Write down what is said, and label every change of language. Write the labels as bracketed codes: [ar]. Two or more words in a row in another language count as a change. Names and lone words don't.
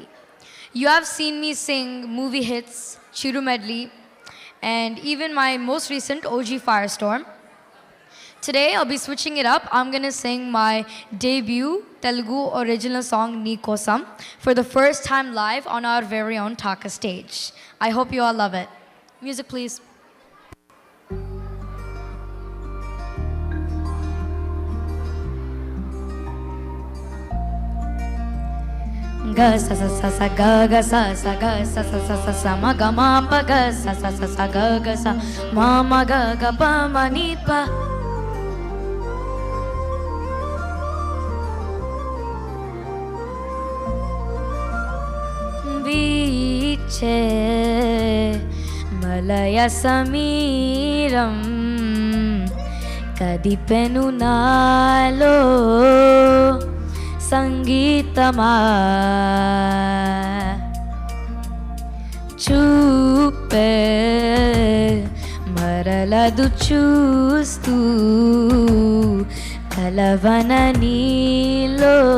[en] You have seen me sing movie hits, Chiru Medley, and even my most recent OG Firestorm. Today I'll be switching it up. I'm gonna sing my debut Telugu original song Nee Kosam for the first time live on our very own Thaka stage. I hope you all love it. Music please. Ga sa sa sa sa ga ga sa sa ga sa sa sa sa sa ma ga ma pa ga sa sa sa sa ga ga sa ma ma ga ga pa ma ni pa. [te] వీచే మలయ సమీరం కదిపెను నాలో సంగీతమా చూపే మరలదు చూస్తూ కలవన నీలో